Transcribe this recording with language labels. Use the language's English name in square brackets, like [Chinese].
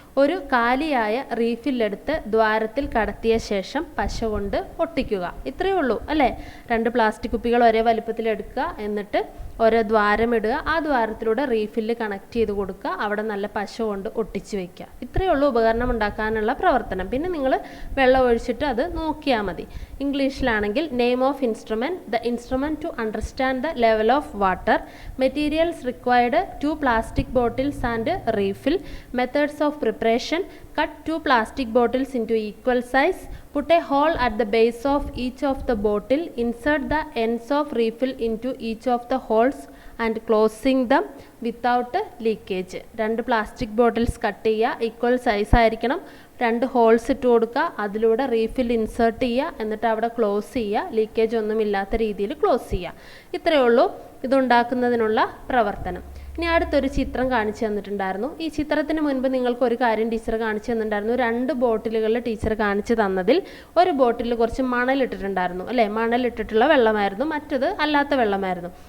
[Malayalam] ഒരു കാലിയായ റീഫില്ലെടുത്ത് ദ്വാരത്തിൽ കടത്തിയ ശേഷം പശ കൊണ്ട് ഒട്ടിക്കുക. ഇത്രയേ ഉള്ളൂ അല്ലേ? 2 പ്ലാസ്റ്റിക് കുപ്പികൾ ഒരേ വലിപ്പത്തിൽ എടുക്കുക, എന്നിട്ട് ഓരോ ദ്വാരമിടുക, ആ ദ്വാരത്തിലൂടെ റീഫില്ല് കണക്ട് ചെയ്ത് കൊടുക്കുക, അവിടെ നല്ല പശ കൊണ്ട് ഒട്ടിച്ച് വയ്ക്കുക. ഇത്രയേ ഉള്ളൂ ഉപകരണം ഉണ്ടാക്കാനുള്ള പ്രവർത്തനം. പിന്നെ നിങ്ങൾ വെള്ളം ഒഴിച്ചിട്ട് അത് നോക്കിയാൽ മതി. ഇംഗ്ലീഷിലാണെങ്കിൽ [English] name of instrument, the instrument to understand the level of water, materials required [Malayalam] 2 plastic bottles and refill, methods of preparation, cut 2 plastic bottles into equal size, put a hole at the base of each of the bottle, insert the ends of refill into each of the holes and closing them without leakage. 2 plastic bottles cut ചെയ്യുക, equal size ആയിരിക്കണം. 2 holes ഇട്ട് കൊടുക്കുക, അതിലൂടെ refill insert ചെയ്യുക, എന്നിട്ട് അവിടെ close ചെയ്യുക, leakage ഒന്നും ഇല്ലാത്ത രീതിയിൽ ക്ലോസ് ചെയ്യുക. ഇത്രയേ ഉള്ളൂ ഇതുണ്ടാക്കുന്നതിനുള്ള പ്രവർത്തനം. ഇനി അടുത്തൊരു ചിത്രം കാണിച്ചു തന്നിട്ടുണ്ടായിരുന്നു. ഈ ചിത്രത്തിന് മുൻപ് നിങ്ങൾക്ക് ഒരു കാര്യം ടീച്ചർ കാണിച്ചു തന്നിട്ടുണ്ടായിരുന്നു. 2 ബോട്ടിലുകളിൽ ടീച്ചർ കാണിച്ചു തന്നതിൽ ഒരു ബോട്ടിൽ കുറച്ച് മണലിട്ടിട്ടുണ്ടായിരുന്നു അല്ലേ, മണലിട്ടിട്ടുള്ള വെള്ളമായിരുന്നു, മറ്റത് അല്ലാത്ത വെള്ളമായിരുന്നു.